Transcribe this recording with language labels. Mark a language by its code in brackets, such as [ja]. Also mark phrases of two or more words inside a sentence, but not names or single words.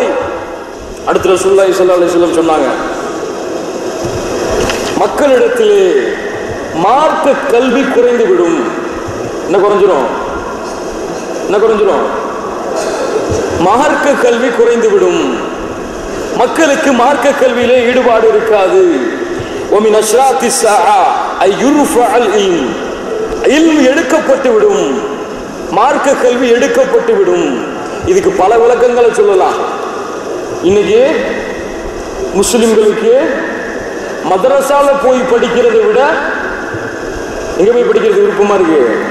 [ta] அடுத்து ரசூலுல்லாஹி [ar] صلى الله عليه وسلم [ta] சொன்னாங்க, மக்களிடத்திலே மார்க்க கல்வி குறைந்து விடும். என்ன குறைஞ்சிரும்? மார்க்க கல்வி குறைந்து விடும். மக்களுக்கு மார்க்க கல்வியிலே ஈடுபாடு இருக்காது. [ar] ومن اشراط الساعه اي يرفع العلم. [ta] இல்ம் எடுக்கப்பட்டு விடும். மார்க்க கல்வி எடுக்கப்பட்டு விடும். இதுக்கு பல விளக்கங்களை சொல்லலாம். இன்னைக்கு முஸ்லிம்களுக்கு மதரசால போய் படிக்கிறதை விட எங்க போய் படிக்கிறது விருப்பமா இருக்கு?